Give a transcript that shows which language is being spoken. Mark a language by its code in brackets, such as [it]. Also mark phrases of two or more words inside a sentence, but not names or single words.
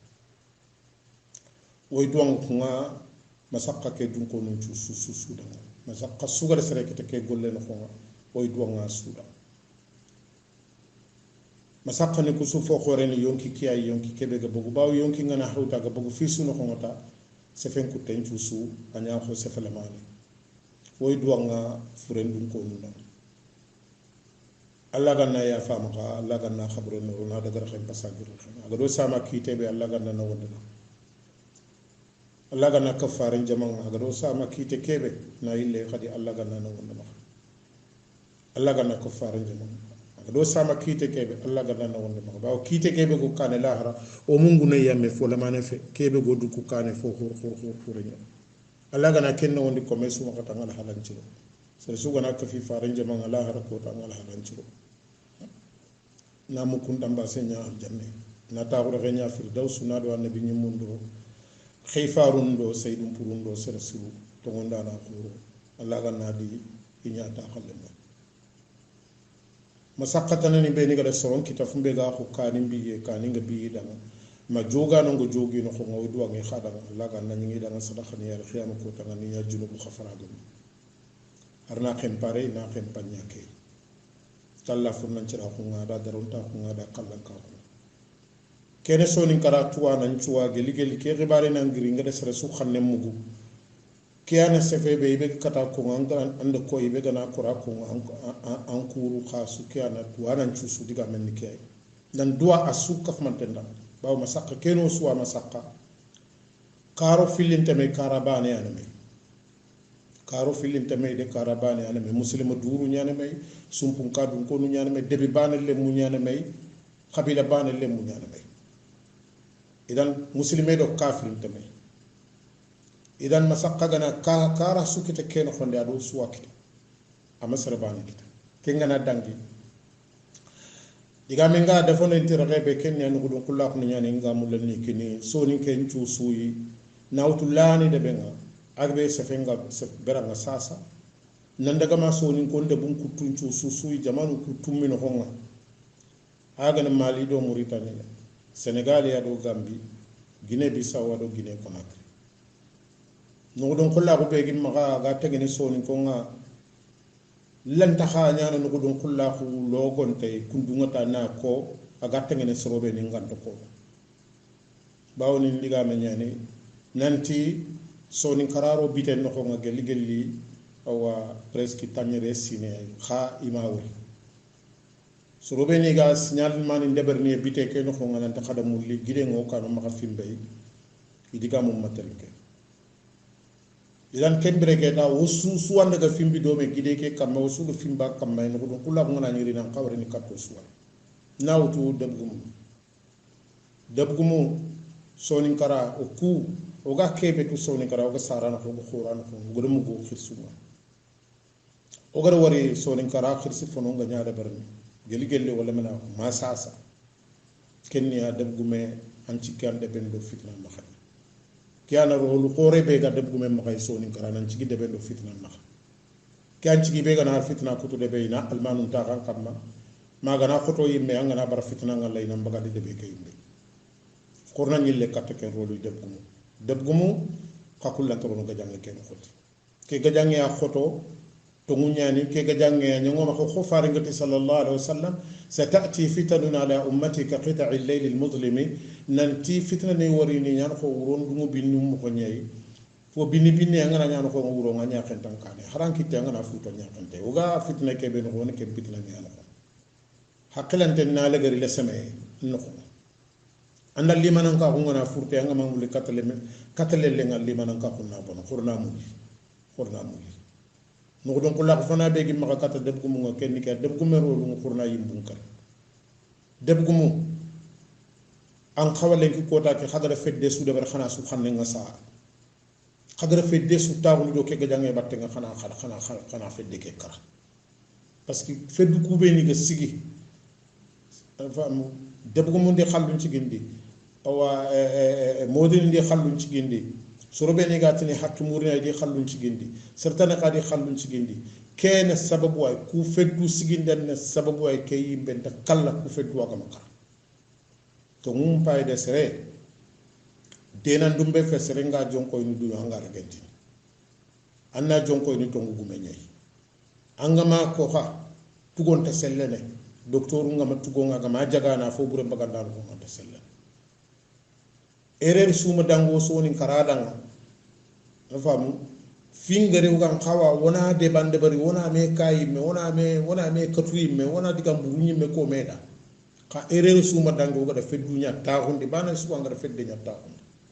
[snk] woy duang kunga masakka ke dun ko non su da masakka sugar sere ke golle no ko woy duanga suda masakka ne ko su fo khore ni yonki kiya yonki kebe ga bogu baw yonki ngana hawta ga bogu fi suno ko ngata se fen ku tenchu su anya ko se felamani woy duanga furen dun ko non Allah ganna ya fama ka Allah ganna khabro no na daga xam pasagir aga do sama kite be Allah ganna na wonda Allah ganna kafarin jama'an aga do sama kite kebe na ille khadi Allah ganna na wonda ma Allah ganna kafarin jama'an aga do sama kite kebe Allah ganna na wonda ma ba kite kebe ko kane lahara o mungu na yamme fo la mane fe kebe go du ku kane fo khur nya Allah ganna kenno wondi ko mesu ma kata ngala halanci so su gana ka fi farin jama'an lahara ko ta ngala halanci na mukunda mbasenya aljanna na taxura xenya firdaus na do annabi nyimundo khayfarun do sayyidum purundo sersiru to gonda na khuru Allah ganna di inya ta khalema masaqatana ni be ni ga soron kitafum be ga ko kanin biye kanin ga biye dama ma joga no go jogi no ko ngoy duwa ngi khadam Allah ganna ngi dama sadaqa ni yar khiyam ko tan ni ya junubu khafara do arna khem pare na khem panyake talla furnan cira ko ngada daron ta ko ngada kallan ka ko kene sonin kara tuwa nan tuwa geli geli ke ribare nan giri ngada sere su xanne mugu kiyana sefe be ibe kata ko nganga anda ko ibe gana kora ko an kuru khasu kiyana tuwa nan cusu diga men ni kay dan duwa asu kaf man tenda bawo masaka keno suwa masaka karo filinte me karabane aname karo filinte me de karabane aname muslima duru nyane me sumpun kadun ko nu nyane me debi bane le mu nyane me qabila bane le mu nyane me idan muslime do kafirinte me idan masaka gana kara sukite keno khonde ado suwakite amasara bane kita kengana dangi diga menga defone intira rebe kenya no gudun kullu ko nyane nga mulani kini soni ken cu suyi nawtulani de benga agbe sefenga beranga sasa nandaga ma soni ko nde bun kutun cu suyi jamanu kutum min honga aga na mali do Mauritania Senegal ya do Gambie Guinée Bissau do Guinée Conakry no don kullu ko be gi maga ga tegene soni ko nga lanta ha nyana no gudun kullu ko logon tay kundunga ta na ko aga tegene sorobe ni nganto ko bawni ndiga me nyani nanti soni kararo biten no ko nga geli geli awa presque tanyere sine kha imawri sorobe ni ga signal mani ndeberni bite ke no ko nga nanta khadamul li gide ngo kanu maka fimbe idiga mum matalke idan kembere ke da wosu suwanda ga fimbi do me gide ke kam wosu ga fimba kam may no ko kula ko ngana nyiri nan kawre ni katto suwa nawtu debgumu soni kara o ku o ga kebe to soni kara o ga sarana ko khurana ko godum go khirsuwa o gar wari soni kara khirsi fono nga nyaada barni geli gelle wala mena ma sasa kenni ya debgume an ci kande bendo fitna ma xat kiana rolu khore be ga debgume ma kay soni kara nan ci gide bendo fitna ma kian ci be ga na fitna kutu de be na almanun ta kan kamma ma ga na khoto yimme an na bar fitna nga lay nam baga de be kay yimbe korna ñille katte ke rolu debgumu kakulla torono ga jange ken khoti ke ga jange ya khoto to munyani ke ga jange ya ngoma ko khofare ngati [ar] صلى الله عليه وسلم ستأتي فتن على أمتي كقطع الليل المظلم [snk] nanti fitna ne warini ñan ko wuron dumu binnum ko nyai fo binni ngana ñan ko wuro nga ñaken tankane haran kitte ngana futo ñakante uga fitna ke ben ko ne ke fitna ni ala ko hakkilante na la gari la same no andal limanan ka ngana furte nga mamul katale le ngal limanan ka kunna bon khurna muli no don ko la ko fana be gi maka kata deb gumu nga kenni ka deb gumero lu khurna yimbun kar deb gumu an khawale ki kota ke khadara fedde su de bar khana su xamne nga sa khadara fedde su tawul do ke ga jange batte nga khana fedde ke kara [fr] parce que [snk] feddu ku be ni ga sigi fam deb gumu ndi xallu ci gindi awa modin ndi xallun ci gindi sorobe ni gatini hattu murina di xallun ci gindi certana qadi xallun ci gindi kene sababu way ku feddu siginden ne sababu way kay yimbe ta kala ku feddu wa kama to mum pay de sere denan dumbe fe sere nga jonko ni du hanga regenti anna jonko ni tongu gume nyai angama ko ha tugon ta sellene docteur ngama tugonga gama jagana fo bure bagandal ko ta sellene erreur suma dango soni karadanga famu fingare ugan khawa wona de bande bari wona me kay me wona me katuyi me wona digam burunyi me ko meda ka erreur suma dango ga da feddu nya ta hunde bana su ngara fedde nya ta hunde